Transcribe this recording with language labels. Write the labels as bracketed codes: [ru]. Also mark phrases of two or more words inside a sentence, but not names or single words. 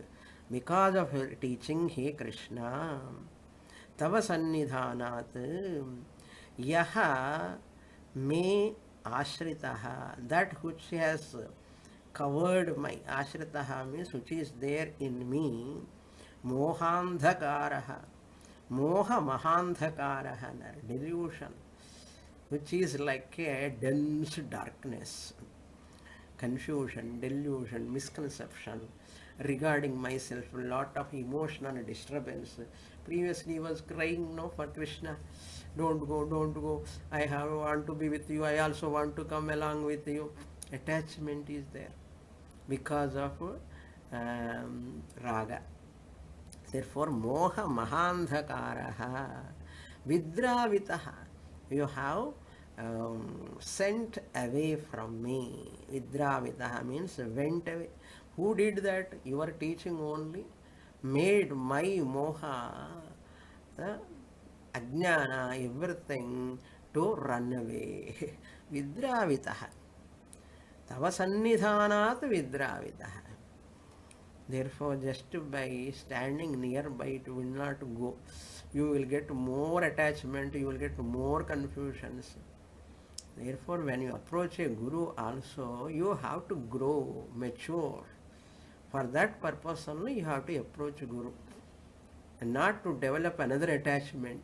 [en] Because of her teaching, [sa] हे कृष्ण तव सन्निधानात् यः मे Ashritaha, [en] that which has covered my, ashritaha means which is there in me, [sa] मोहान्धकारः मोह महान्धकारः, [en] delusion, which is like a dense darkness, confusion, delusion, misconception regarding myself, a lot of emotional disturbance. Previously he was crying, no, for Krishna, don't go, don't go, want to be with you, I also want to come along with you. Attachment is there because of raga. Therefore, [sa] मोह महान्धकारः विद्रावितः, [en] you have sent away from me. Vidravitaha means went away. Who did that? Your teaching only made my [sa] मोह अज्ञान, [en] everything to run away. [sa] Vidravitaha. तव सन्निधानात् विद्रावितः. [en] Therefore, just by standing nearby, it will not go. You will get more attachment, you will get more confusions. Therefore, when you approach a guru also, you have to grow, mature. For that purpose only you have to approach guru, and not to develop another attachment.